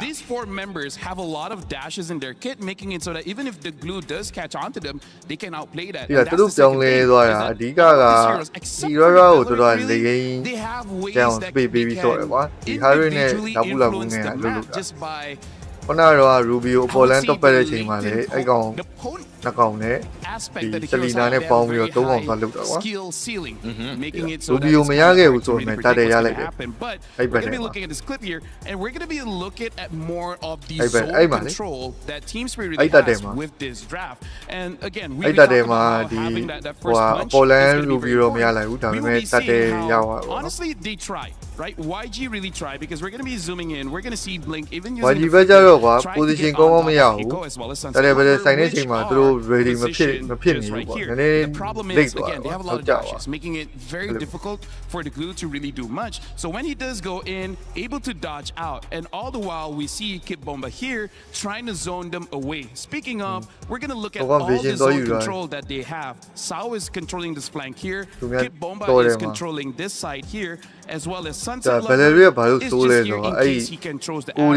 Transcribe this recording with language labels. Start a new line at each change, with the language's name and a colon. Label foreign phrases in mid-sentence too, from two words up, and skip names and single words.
English: These 4 members have a lot of dashes in their kit, making it so that even if the glue does catch onto them, they can outplay that. Yeah, that's the second thing. They have ways that they can individually influence the map just by
Burmese: ခုနကတော့ Rubio ပေါ်လန်းတော့ပတ်တဲ့အချိန်မှာလေအဲ့ကောင်နှစ်ကောင်နဲ့ဒီစလီနာနဲ့ပေါင်းပြီးတော့သုံးကောင်သွားလုပ်တာကွာ Rubio မရခဲ့ဘူးဆိုပေမဲ့တတ်တယ်ရလိုက်တယ်အဲ့ဘက်နဲ့
English: we're looking at this clip here and we're going to be looking at more of the zone control that Team Spirit really has with this draft. And again, we talked about having that first punch.
Burmese: ပေါ်လန်း Rubio မရလိုက်ဘူးဒါပေမဲ့တတ်တယ်ရသွား
English: Honestly, they tried, right? YG really tried because we're going to be zooming in. We're going to see Blink even using
Burmese: YG ပဲကြတော့ကွာ position ကောင်းကောင်းမရဘူးတကယ်ပဲဆိုင်တဲ့အချိန်မှာသူတို့ ready မဖြစ်နေဘူးပေါ့နည်းနည်း
English: The problem is again they have a lot of dashes, making it very difficult for the glue to really do much. So when he does go in, able to dodge out, and all the while we see Kip Bomba here trying to zone them away. Speaking of, we're going to look at all the zone control that they have. Sao is controlling this flank here. Kip Bomba is controlling this side here, as well as Sunset Lover is just here in case he controls the arrow.